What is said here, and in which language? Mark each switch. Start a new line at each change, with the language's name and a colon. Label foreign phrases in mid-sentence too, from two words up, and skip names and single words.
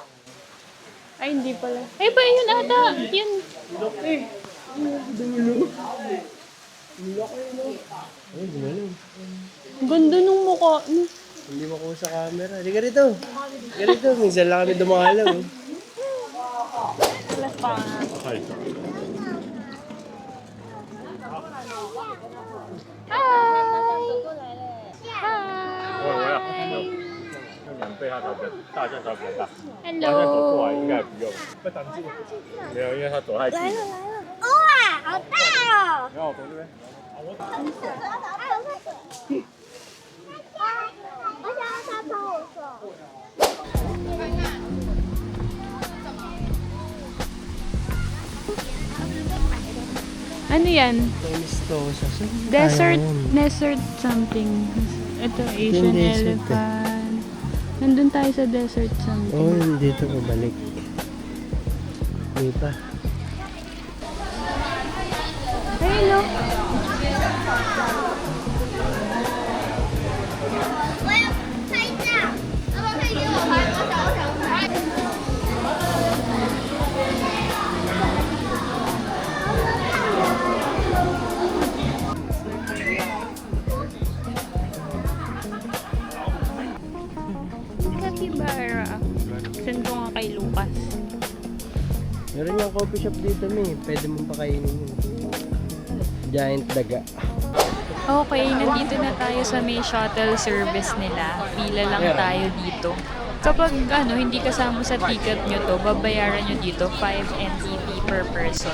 Filipino: Ay, hindi pala. Ay ba, yun ata. Yun. Laki. Dulo. Laki no. Ay, dulo. Ganda nung mukha. Hindi makuha sa camera. Hindi ka rito. Hindi ka rito. Minsan lang kami dumalaw. Eh. Wala pa. Hi!
Chinese: 背它头比较大象稍微比较大， Hello! 大象走过来应该不用，会挡住。没有，因为它走太近。哇，好大哦！然后我从这边。我想要它帮我手。
Filipino: Ano yan? Tomistosa.
English: Desert something. Ito, Asian
Filipino: Yung desert, elephant. Nandun tayo sa
English: desert something.
Filipino: Oo, oh, dito pabalik. May pa.
Chinese: Hello! 我要拍照，要不要可以给我拍？我想拍。
Filipino: Capybara. Send ko nga kay Lucas. Meron yung
English: coffee shop
Filipino: dito, may. Pwede mong pakainin yun. Giant daga. Okay, nandito na tayo sa may
English: shuttle service
Filipino: nila. Pila lang tayo dito. Kapag hindi kasama sa ticket nyo to, babayaran nyo dito 5 NTD
English: per person.